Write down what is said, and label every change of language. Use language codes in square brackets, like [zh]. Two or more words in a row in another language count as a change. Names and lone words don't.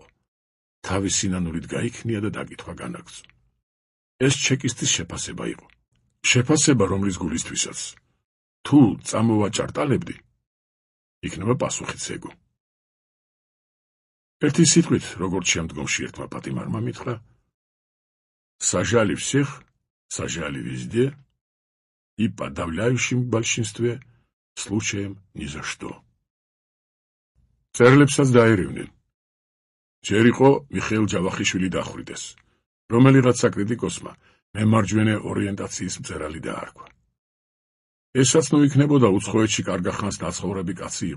[ka] თავის სინანულით გაიქნია და დაკითხვა განაგრძო. ეს ჩეკისტის შეფასება იყო. შეფასება, რომლის გულისთვისაც თუ წამოვაჭარტალებდი, იქნება პასუხიც ეგო. ერთი სიტყვით, როგორც შემდგომში ერთმა პატიმარმა მითხრა, [ru] сажали всех, сажали везде, и подавляющем большинстве случаем ни за что. [ka] წერლებსაც დაერევნენ. ჯერ იყო მიხეილ ჯავახიშვილი დახვრიტეს, რომელიღაც საკრიტიკოსმა მემარჯვენე ორიენტაციის მწერალი დაარქვა. ესაც ნუ იქნებოდა უცხოეთში კარგახანს ნაცხოვრები კაცი იყო.